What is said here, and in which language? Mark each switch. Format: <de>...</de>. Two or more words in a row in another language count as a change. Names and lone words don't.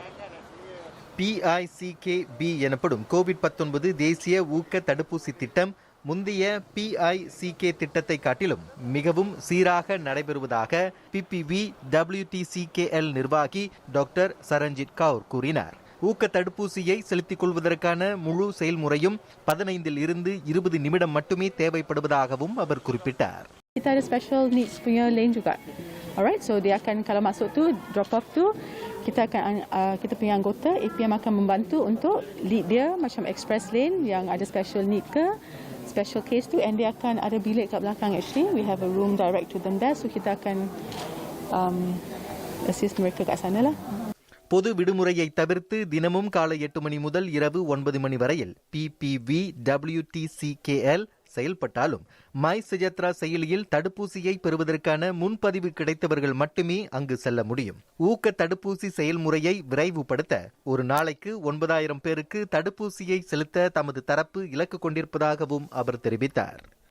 <ta>PICKB எனப்படும் கோவிட்-19 தேசிய ஊக்க தடுப்பூசி திட்டம் முந்தைய PICK திட்டத்தை காட்டிலும் மிகவும் சீராக நடைபெறுவதாக PPV WTCKL நிர்வாகி டாக்டர் சரண்ஜித் கவுர் கூறினார். ஊக்க தடுப்பூசியை செலுத்திக் கொள்வதற்கான முழு செயல்முறையும் 15 இருந்து 20 நிமிடம் மட்டுமே தேவைப்படுவதாகவும் அவர் குறிப்பிட்டார்.</ta> <ms>Kita ada</ms> <en>special needs</en> <ms>punya lane juga.</ms> <en>Alright, so</en> <ms>dia akan kalau masuk tu</ms> <en>drop off</en> <ms>tu kita punya anggota APM akan membantu untuk lead dia macam</ms> <en>express lane</en> <ms>yang ada</ms> <en>special need</en> <ms>ke</ms> <en>special case</en> <ms>tu, and dia akan ada bilik kat belakang.</ms> <en>Actually we have a room direct to them there, so</en> <ms>kita akan assist mereka kat sana lah.</ms> <ta>பொது விடுமுறையை தவிர்த்து தினமும் காலை 8 மணி முதல் இரவு 9 மணி வரையில் PPV WTCKL செயல்பட்டாலும் மை சஜத்ரா செயலியில் தடுப்பூசியை பெறுவதற்கான முன்பதிவு கிடைத்தவர்கள் மட்டுமே அங்கு செல்ல முடியும். ஊக்க தடுப்பூசி செயல்முறையை விரைவுபடுத்த ஒரு நாளைக்கு 9,000 பேருக்கு தடுப்பூசியை செலுத்த தமது தரப்பு இலக்கு கொண்டிருப்பதாகவும் அவர் தெரிவித்தார்.</ta>